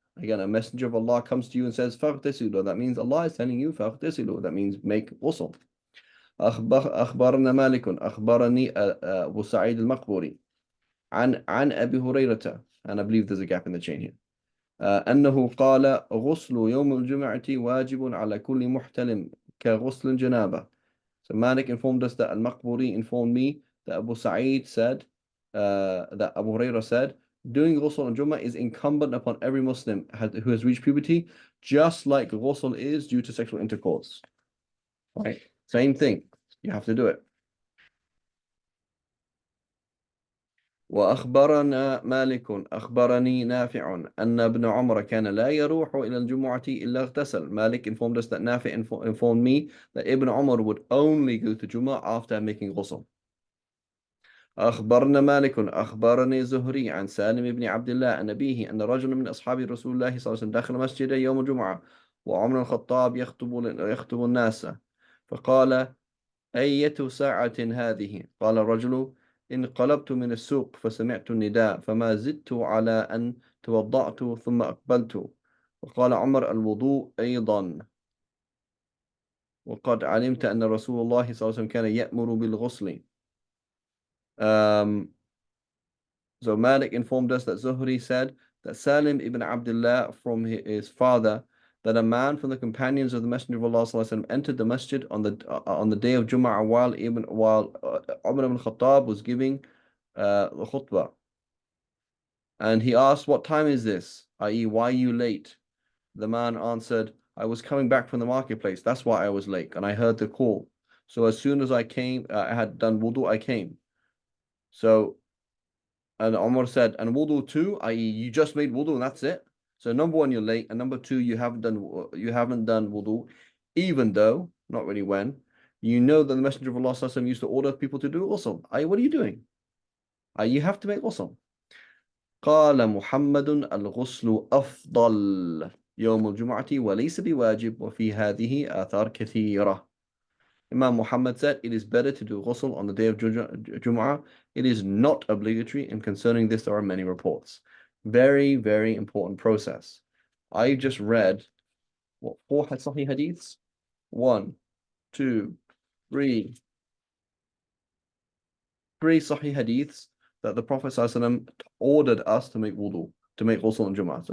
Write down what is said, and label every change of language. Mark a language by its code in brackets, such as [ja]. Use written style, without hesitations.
[en] Again, a messenger of Allah comes to you and says, [ar] فَاغْتَسِلُوا. [en] That means Allah is telling you, فَاغْتَسِلُوا. That means make ghusl. [ar] أخبرنا مالك أخبرني أبو سعيد المقبوري عن أبي هريرة, [en] and I believe there's a gap in the chain here. [ar] أنه قال غسل يوم الجمعة واجب على كل محتلم كغسل الجنابة. [en] So Malik informed us that Al-Maqburi informed me that Abu Sa'id said, that Abu Hurairah said, doing ghusl on Jummah is incumbent upon every Muslim who has reached puberty, just like ghusl is due to sexual intercourse. Right? Same thing. You have to do it. [ar] وأخبرنا مالك أخبرني نافع أن ابن عمر كان لا يروح إلى الجمعة إلا اغتسل. [en] Malik informed us that Nafi informed me that Ibn Umar would only go to Jummah after making ghusl. [ar] أخبرنا مالك أخبرني زهري عن سالم بن عبد الله عن أبيه أن رجلا من أصحاب رسول الله صلى الله عليه وسلم دخل مسجد يوم الجمعة وعمر الخطاب يخطب الناس فقال أية ساعة هذه؟ قال الرجل انقلبت من السوق فسمعت النداء فما زدت على أن توضأت ثم أقبلت. وقال عمر الوضوء أيضا وقد علمت أن رسول الله صلى الله عليه وسلم كان يأمر بالغسل. [en] So Malik informed us that Zuhri said that Salim ibn Abdullah from his father that a man from the companions of the Messenger of Allah ﷺ entered the masjid on the day of Jum'ah while Umar ibn Khattab was giving the khutbah. And he asked, "What time is this? i.e., why are you late?" The man answered, "I was coming back from the marketplace. That's why I was late. And I heard the call. So as soon as I came, I had done wudu, I came." So, and Umar said, "And wudu too, i.e., you just made wudu and that's it." So number one, you're late, and number two, you haven't done wudu, even though not really when you know that the Messenger of Allah ﷺ used to order people to do ghusl. What are you doing? You have to make ghusl. [ar] قال محمد الغسل أفضل يوم الجمعة وليس بواجب وفي هذه آثار كثيرة. [en] Imam Muhammad said, it is better to do ghusl on the day of Jum'ah. It is not obligatory, and concerning this there are many reports. Very, very important process. I just read, what, 4 Sahih hadiths? 1, 2, 3 Sahih hadiths that the Prophet ﷺ ordered us to make wudu, to make ghusl on Jum'ah.